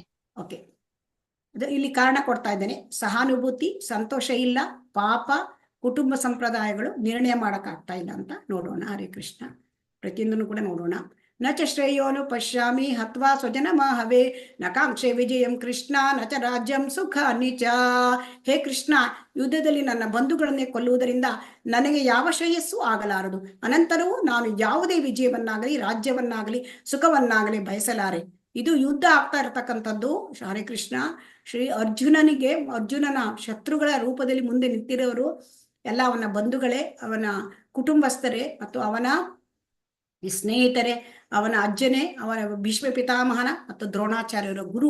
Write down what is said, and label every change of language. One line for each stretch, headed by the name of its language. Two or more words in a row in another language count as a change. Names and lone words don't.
Kannada: ಓಕೆ, ಇಲ್ಲಿ ಕಾರಣ ಕೊಡ್ತಾ ಇದ್ದೇನೆ. ಸಹಾನುಭೂತಿ, ಸಂತೋಷ ಇಲ್ಲ, ಪಾಪ, ಕುಟುಂಬ ಸಂಪ್ರದಾಯಗಳು ನಿರ್ಣಯ ಮಾಡಕ್ಕಾಗ್ತಾ ಇಲ್ಲ ಅಂತ ನೋಡೋಣ. ಹರೇ ಕೃಷ್ಣ, ಪ್ರತಿಯೊಂದನ್ನು ಕೂಡ ನೋಡೋಣ.
Sanskrit: ನ ಚ ಶ್ರೇಯೋನು ಪಶ್ಯಾಮಿ ಹತ್ವಾ ಸ್ವಜನ ಮಾಹವೇ ನ ಕಾಂಕ್ಷೆ ವಿಜಯಂ ಕೃಷ್ಣ ನ ಚ ರಾಜ್ಯಂ ಸುಖ ನಿಚ.
Kannada: ಹೇ ಕೃಷ್ಣ, ಯುದ್ಧದಲ್ಲಿ ನನ್ನ ಬಂಧುಗಳನ್ನೇ ಕೊಲ್ಲುವುದರಿಂದ ನನಗೆ ಯಾವ ಶ್ರೇಯಸ್ಸು ಆಗಲಾರದು. ಅನಂತರವೂ ನಾನು ಯಾವುದೇ ವಿಜಯವನ್ನಾಗಲಿ, ರಾಜ್ಯವನ್ನಾಗಲಿ, ಸುಖವನ್ನಾಗಲಿ ಬಯಸಲಾರೆ. ಇದು ಯುದ್ಧ ಆಗ್ತಾ ಇರತಕ್ಕಂಥದ್ದು.
Sanskrit: ಹರೇ ಕೃಷ್ಣ,
Kannada: ಅರ್ಜುನನ ಶತ್ರುಗಳ ರೂಪದಲ್ಲಿ ಮುಂದೆ ನಿಂತಿರೋರು ಎಲ್ಲ ಅವನ ಬಂಧುಗಳೇ, ಅವನ ಕುಟುಂಬಸ್ಥರೇ, ಮತ್ತು ಅವನ ಸ್ನೇಹಿತರೆ, ಅವನ ಅಜ್ಜನೇ, ಅವನ ಭೀಷ್ಮ ಪಿತಾಮಹನ ಮತ್ತು ದ್ರೋಣಾಚಾರ್ಯರ ಗುರು.